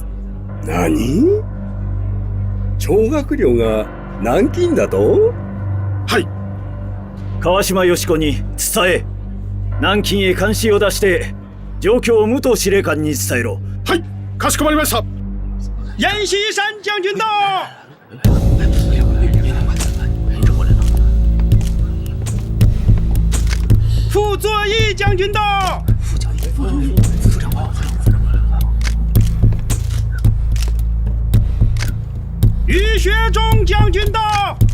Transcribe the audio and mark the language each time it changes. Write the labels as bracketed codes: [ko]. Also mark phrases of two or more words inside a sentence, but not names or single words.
[ja] 何？張学良が南京だと？はい。川島よし子に伝え、南京へ監視を出して状況を武藤司令官に伝えろ。はい、かしこまりました。 [zh] 阎锡山将军到。傅作义将军到。于学忠将军到。